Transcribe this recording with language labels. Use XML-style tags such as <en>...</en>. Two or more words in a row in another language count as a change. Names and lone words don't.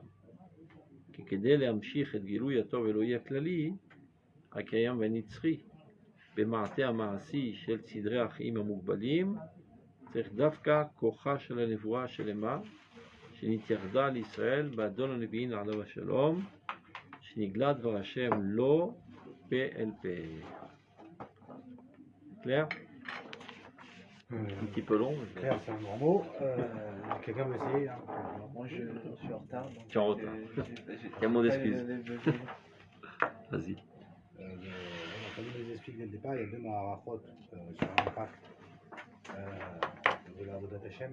<he>כי כדי להמשיך את גילוי הטוב אלוהי הכללי, הקיים והנצחי, במעטה המעשי של סדרי החיים המוגבלים, צריך דווקא כוחה של הנבואה השלמה, שנתייחדה על ישראל באדון הנביאים עליו השלום, שנגלה דבר השם לא פה אל פה.</he> <fr>Clair? Un petit peu long. Claire, c'est un grand mot. Quelqu'un veut essayer hein? Moi je suis en retard. Tu es en retard. Il y a mon excuse. Vas-y. Comme il nous explique dès le départ, il y a deux maharachot sur l'impact de la</fr> <he>עבודת השם.</he>